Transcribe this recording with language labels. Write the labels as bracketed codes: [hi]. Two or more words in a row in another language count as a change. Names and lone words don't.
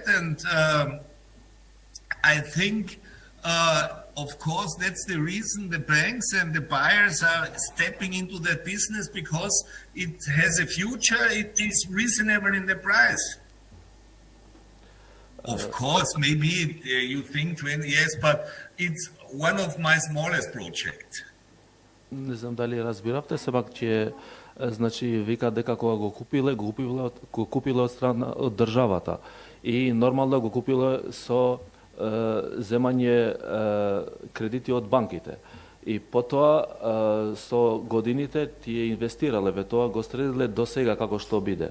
[en] And I think, of course, that's the reason the banks and the buyers are stepping into that business, because it has a future. It is reasonable in the price. Of course, maybe you think 20 years, but it's one of my smallest projects. [mk] Не знам дали разбиравте, сепак че значи вика дека кога го купиле од страна од државата и нормално го купиле со земање кредити од банките. И потоа со годините тие инвестирале ве тоа, го следиле до сега како што биде.